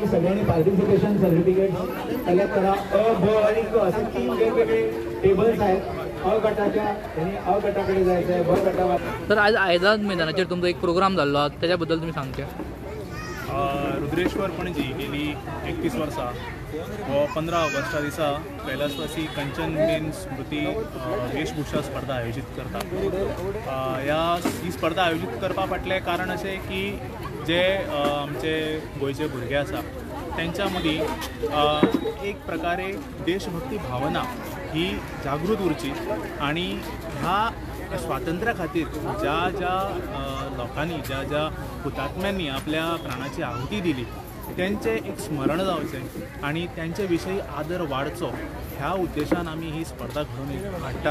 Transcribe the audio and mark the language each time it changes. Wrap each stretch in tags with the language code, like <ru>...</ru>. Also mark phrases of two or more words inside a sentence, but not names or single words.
<mr>सगळ्यांनी</mr> <en>participation certificate</en> <mr>कलेक्ट करा. अ, ब आणि क असे 3 वेगवेगळे टेबल्स आहेत. अ गटाच्या त्यांनी अ गटाकडे जायचं आहे, ब गटावर.</mr> <kok>तर आज आयदाद मैदानाचेर तुमचो एक प्रोग्राम जाल्लो त्याच्याबद्दल तुम्ही सांगता. रुद्रेश्वर पणजी गेली 31 वर्सां हो 15 ऑगस्टा दिसा कैलासवासी कंचन मेन स्मृती वेशभूषा स्पर्धा आयोजीत करता. ही स्पर्धा आयोजीत करपा फाटलें कारण अशें की जे आमचे गोंयचे भुरगे आसा त्यांच्या मदीं एक प्रकारे देशभक्ती भावना ही जागृत उरची आणि ह्या स्वातंत्र्या खातीर ज्या ज्या लोकांनी ज्या ज्या हुतात्म्यांनी आपल्या प्राणाची आहुती दिली त्यांचे एक स्मरण जावचें आणि त्यांचे विशयी आदर वाडचो ह्या उद्देशान आमी ही स्पर्धा घडोवन हाडटा.</kok>